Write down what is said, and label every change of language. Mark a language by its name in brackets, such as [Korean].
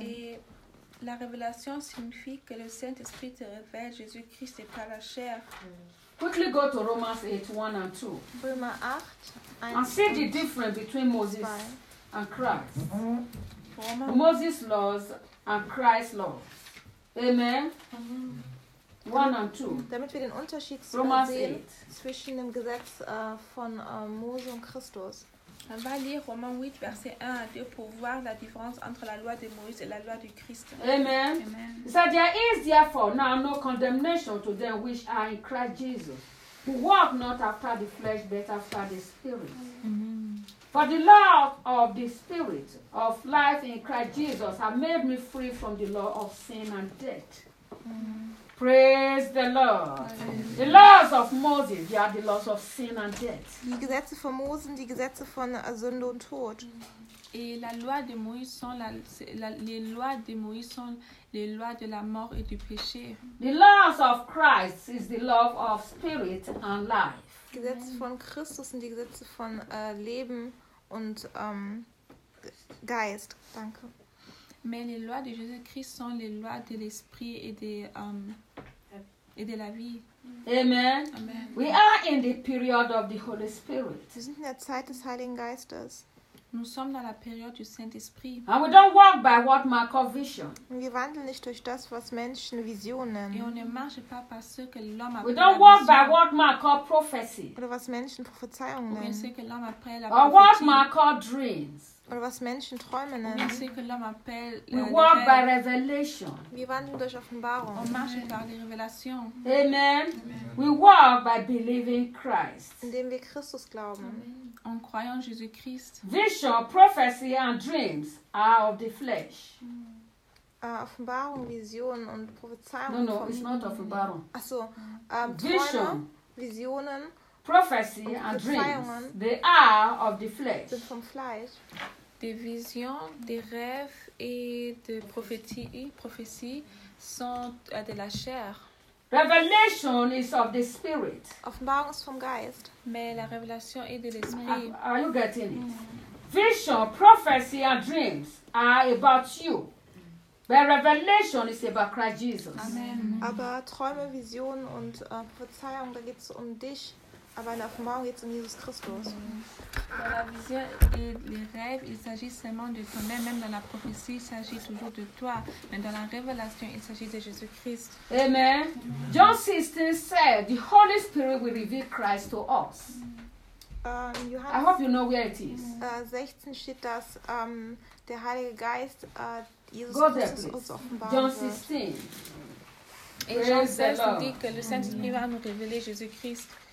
[French] Et la révélation signifie que le Saint-Esprit te révèle Jésus-Christ et pas la chair. [English] Quickly go to Romans 8:1-2. [German] Römer 8, [English] 1 and see the difference between Moses 2. And Christ. Moses' laws and Christ's laws. Amen. 1 and 2. [German] Damit wir den Unterschied Romans sehen 8. Zwischen dem Gesetz von Mose und Christus. [French] On va lire Romains 8, versets 1 à 2 pour voir la différence entre la loi de Moïse et la loi du Christ. [English] Amen. Amen. So there is therefore now no condemnation to them which are in Christ Jesus, who walk not after the flesh, but after the Spirit. Amen. For the law of the Spirit of life in Christ Jesus have made me free from the law of sin and death. Amen. Praise the Lord. Amen. The laws of Moses, they are the laws of sin and death. [German] Die Gesetze von Mose, die Gesetze von Sünde und Tod. [French] Et la loi de Moïse sont les lois de Moïse sont les lois de la mort et du péché. [English] The laws of Christ is the law of spirit and life. [German] Die Gesetze von Christus sind die Gesetze von Leben und Geist. Danke. [French] Mais les lois de Jésus-Christ sont les lois de l'esprit et de la vie. [English] Amen. Amen. We are in the period of the Holy Spirit. [German] Wir sind in der Zeit des Heiligen Geistes. [French] Nous sommes dans la période du Saint-Esprit. [English] And we don't walk by what man calls vision. [German] Wir wandeln nicht durch das, was Menschen Visionen nennen. [French] Et on ne marche pas par ce que l'homme appelle la vision. [English] We don't walk by what man calls prophecy. [German] Oder was Menschen Prophezeiung nennen. [French] Ou bien ce que l'homme appelle la prophétie. [English] Or what man calls dreams. [German] Oder was Menschen Träume nennen. [French] Ce que l'homme appelle, [English] we walk by revelation. [German] Wir wandeln durch Offenbarung. [French] On marche par les révélations. [English] Amen. Amen. We walk by believing Christ. [German] Indem wir Christus glauben. [French] En croyant Jésus-Christ. [English] Vision, prophecy and dreams are of the flesh. [German] Offenbarung, Vision und Prophezeiung. [English] No, it's not Offenbarung. [German] Achso, Vision. Träume, Visionen. [English] Prophecy and dreams, they are of the flesh. [German] Sind vom Fleisch. [French] Des visions, des rêves et de prophéties sont de la chair. [English] Revelation is of the spirit. [German] Offenbarung ist vom Geist. [French] Mais la révélation est de l'esprit. [English] Are you getting it? Vision, prophecy and dreams are about you. But revelation is about Christ Jesus. Amen. [German] Aber Träume, Visionen und Prophezeiung, da geht es um dich. Aber in der Offenbarung geht es um Jesus Christus. [French] Dans la vision et les rêves, il s'agit seulement de toi-même. Même dans la prophétie, il s'agit toujours de toi. Mais dans la révélation, il s'agit de Jésus Christ. [English] Amen. Amen. John 16 said, the Holy Spirit will reveal Christ to us. [German] Johannes, [English] I hope you know where it is. [German] 16 steht, dass der Heilige Geist Jesus Christus there, uns offenbart. [English] John 16. [French] Et Jean 16 dit que le Saint-Esprit va nous révéler Jésus Christ.